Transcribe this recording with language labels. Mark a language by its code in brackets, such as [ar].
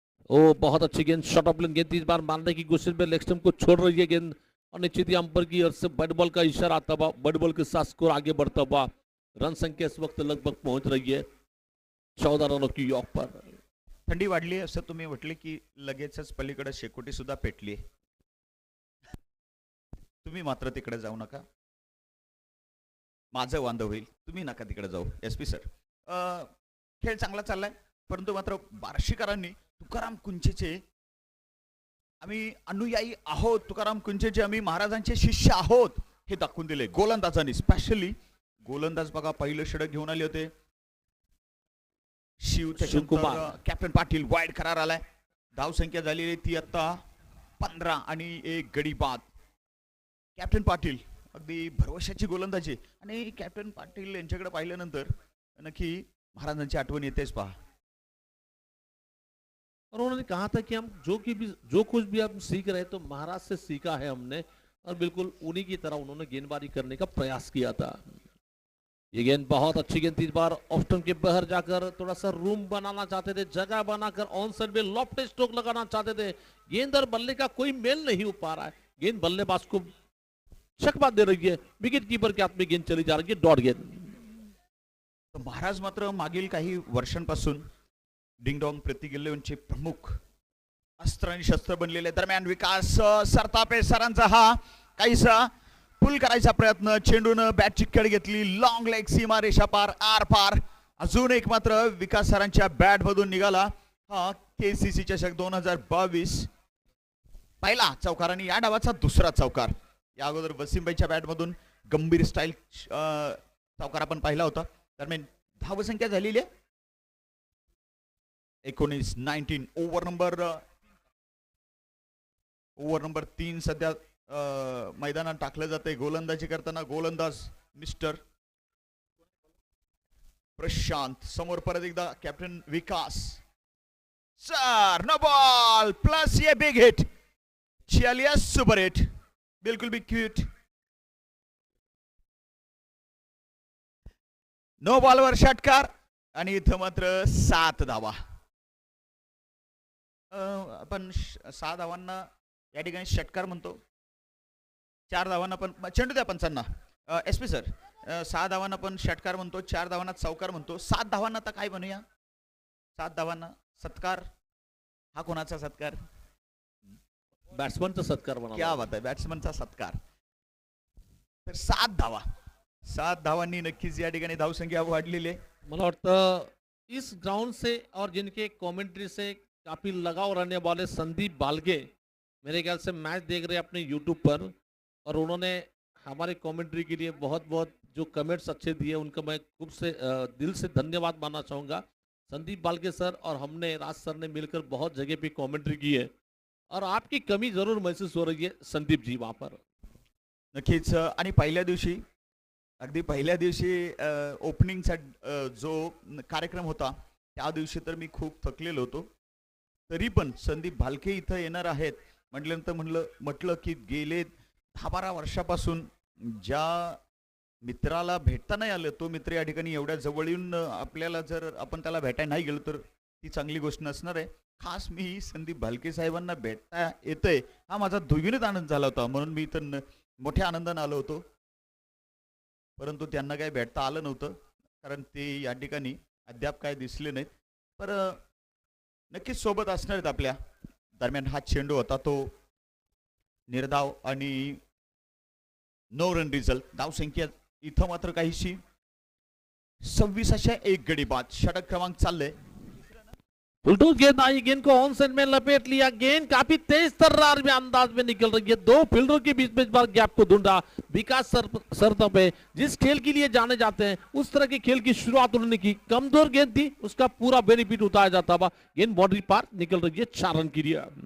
[hi] ओ बहुत अच्छी गेंद, शॉर्ट ऑफ लेन गेंद इस बार मारने की कोशिश में लेग स्टंप को छोड़ रही है गेंद और निश्चित ही अंपायर की ओर से बर्ड बॉल का इशारा आता बा। बर्ड बॉल के साथ स्कोर आगे बढ़ता बा। रन संख्या इस वक्त लगभग पहुंच रही है 14 रनों की यॉक पर। [mr] थंडी वाढली असं तुम्ही म्हटले की लगेचच पलीकडे शेकोटी सुद्धा पेटली। तुम्ही मात्र तिकडे जाऊ नका, माझं वांद होईल, तुम्ही नका तिकडे जाऊ। एसपी सर खेळ चांगला चाललाय, परंतु मात्र बार्शीकरांनी तुकाराम कुंचेचे आम्ही अनुयायी आहोत, तुकाराम कुंचेचे आम्ही महाराजांचे शिष्य आहोत हे दाखवून दिले गोलंदाजांनी। स्पेशली गोलंदाज बघा पहिलं षटक घेऊन आले होते शिवकुमार। कॅप्टन पाटील वाईड करार आलाय, धाव संख्या झालेली ती आता 15 आणि 1 गडी बाद। कॅप्टन पाटील अगदी भरवशाची गोलंदाजी आणि कॅप्टन पाटील यांच्याकडे पाहिल्यानंतर नक्की महाराजांची आठवण येतेच पहा। [hi] और उन्होंने कहा था कि हम जो कुछ भी हम सीख रहे तो महाराज से सीखा है हमने, और बिल्कुल उन्हीं की तरह उन्होंने गेंदबाजी करने का प्रयास किया था। ये गेंद बहुत अच्छी गेंद थी, इस बार ऑफ स्टंप के बाहर जाकर थोड़ा सा रूम बनाना चाहते थे, जगह बनाकर ऑन साइड में लॉफ्ट स्ट्रोक लगाना चाहते थे। गेंद और बल्ले का कोई मेल नहीं हो पा रहा है, गेंद बल्लेबाज को शकमा दे रही है, विकेट कीपर के हाथ में गेंद चली जा रही है, डॉट गेंद। [mr] तो महाराज मात्र मागील काही वर्षांपासून डिंगडॉंग प्रतिगिल्लेचे प्रमुख अस्त्र आणि शस्त्र बनलेले। दरम्यान विकास सरतापे सरांचा हा काहीसा पुल करायचा प्रयत्न, चेंडून बॅटची कड घेतली, लॉंग लेग सीमा रेषा पार आर पार। अजून एक मात्र विकास सरांच्या बॅट मधून निघाला हा केसीसी चषक 2022 पहिला चौकार आणि या डावाचा दुसरा चौकार। या अगोदर वसीमभाईच्या बॅट मधून गंभीर स्टाईल चौकार आपण पाहिला होता। दरम्यान धावसंख्या झालेली आहे 19 ओव्हर नंबर 3 सध्या मैदानात टाकलं जाते। गोलंदाजी करताना गोलंदाज मिस्टर प्रशांत, समोर परत एकदा कॅप्टन विकास। सर नो बॉल प्लस [hi] ये बिग हिट, चलिए सुपर हिट, बिल्कुल भी क्यूट. [mr] 9 बॉलवर षटकार आणि इथं मात्र 7 धावा. आपण 6 धावांना या ठिकाणी षटकार म्हणतो. 4 धावांना पण चेंडू द्या पंचांना. एस पी सर, 6 धावांना पण षटकार म्हणतो, 4 धावांना चौकार म्हणतो, 7 धावांना आता काय म्हणूया? 7 धावांना सत्कार. हा कोणाचा सत्कार? बॅट्समनचा सत्कार म्हणा. [hi] क्या बात [mr] आहे, बॅट्समनचा सत्कार. तर 7 धावा, 7 धावांनी नक्कीच या ठिकाणी धावसंख्या वाढलेली आहे. मला वाटतं [hi] इस ग्राउंड से और जिनके कमेंट्री से काफी लगाव रहने वाले संदीप बालगे मेरे ख्याल से मैच देख रहे हैं अपने यूट्यूब पर, और उन्होंने हमारे कमेंट्री के लिए बहुत बहुत जो कमेंट्स अच्छे दिए उनका मैं खूब से दिल से धन्यवाद मानना चाहूँगा. संदीप बालगे सर और हमने राज सर ने मिलकर बहुत जगह पे कमेंट्री की है, और आपकी कमी जरूर महसूस हो रही है संदीप जी वहाँ पर. [mr] नक्कीच. आणि पहिल्या दिवशी, अगदी पहिल्या दिवशी ओपनिंगचा जो कार्यक्रम होता त्या दिवशी तर मी खूप थकलेलो होतो. तरी पण संदीप भालके इथं येणार आहेत म्हटल्यानंतर म्हटलं की गेले 10-12 वर्षापासून ज्या मित्राला भेटता नाही आलं, तो मित्र या ठिकाणी एवढ्या जवळ येऊन आपल्याला जर आपण त्याला भेटायला नाही गेलो तर ती चांगली गोष्ट नसणार आहे. खास मी संदीप भालके साहेबांना भेटता येतंय हा माझा द्विगुणित आनंद झाला होता, म्हणून मी इथं मोठ्या आनंदाने आलो होतो. परंतु त्यांना काही भेटता आलं नव्हतं, कारण ते या ठिकाणी अद्याप काय दिसले नाहीत. पर नक्कीच सोबत असणार आहेत आपल्या. दरम्यान हा चेंडू होता तो निर्धाव आणि 9 रन रिझल्ट. धावसंख्या इथं मात्र काहीशी 2601 गडी बाद. षटक क्रमांक चाललंय. [hi] उल्टू गेंद आई, गेंद को ऑन साइड में लपेट लिया, गेंद काफी तेज तर्रार में अंदाज में निकल रही है. 2 फील्डरों के बीच में इस बार गैप को ढूंढा विकास सरता पे. जिस खेल के लिए जाने जाते हैं उस तरह के खेल की शुरुआत उन्होंने की. कमजोर गेंद थी, उसका पूरा बेनिफिट उठाया जाता हुआ गेंद बाउंड्री पार निकल रही है 4 रन के लिए.